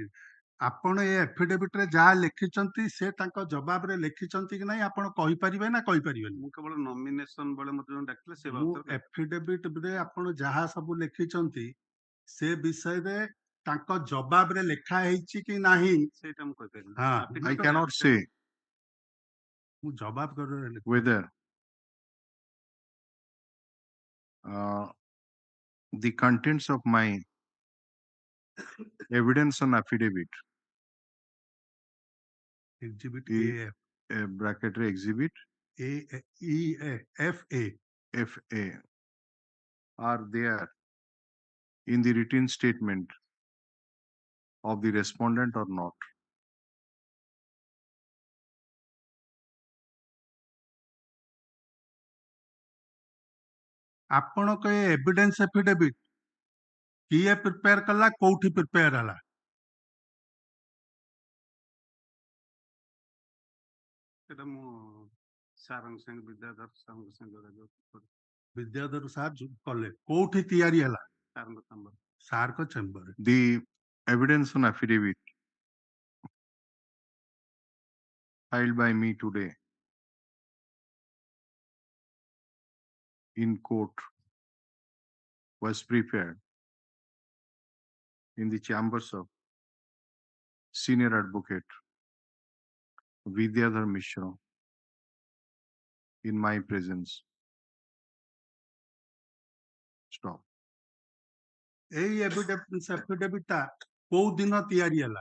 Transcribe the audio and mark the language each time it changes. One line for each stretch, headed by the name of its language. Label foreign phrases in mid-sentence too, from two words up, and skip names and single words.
Odia: ଆପଣ ଏ ଏଫିଡେଭିଟ ରେ ଯାହା ଲେଖିଛନ୍ତି ସେ ତାଙ୍କ ଜବାବରେ ଲେଖିଛନ୍ତି କି ନାହିଁ ଆପଣ କହିପାରିବେ ନା କହିପାରିବେନି? ମୁଁ କେବଳ ନମିନେସନ ବେଳେ ମତେ ଯୋଉ ଡାକିଲେ ସେ ଏଫିଡେଭିଟ ରେ ଆପଣ ଯାହା ସବୁ ଲେଖିଛନ୍ତି ସେ ବିଷୟରେ ତାଙ୍କ ଜବାବରେ ଲେଖା ହେଇଛି କି ନାହିଁ ସେଇଟା ମୁଁ କହିପାରିବି.
English: I cannot say
Odia: ମୁଁ ଜବାବ କରିବାର
English: whether the contents of my evidence on affidavit exhibit is bracket exhibit FA are there in the written statement of the respondent or not.
Odia: ଆପଣଙ୍କ ଏ
English: evidence affidavit
Odia: କିଏ ପ୍ରିପେୟାର କଲା କୋଉଠି ପ୍ରିପେୟାର ହେଲା? ସେଟା ମୁଁ ସାରଙ୍କ ସାଙ୍ଗେ ବିଦ୍ୟାଧର ସାରଙ୍କ ସାଙ୍ଗେ ଯୋଗାଯୋଗ କଲି। ବିଦ୍ୟାଧର ସାର୍ କଲେ କୋଉଠି ତିଆରି ହେଲା? ସାରଙ୍କ ଚେମ୍ବର। ସାରଙ୍କ ଚେମ୍ବର।
English: The evidence on affidavit filed by me today in court was prepared in the chambers of Senior Advocate Vidyadhar Mishra in my presence. Stop.
Odia: ଏଇ
English: evidence affidavit
Odia: ଟା କୋଉ ଦିନ ତିଆରି ହେଲା?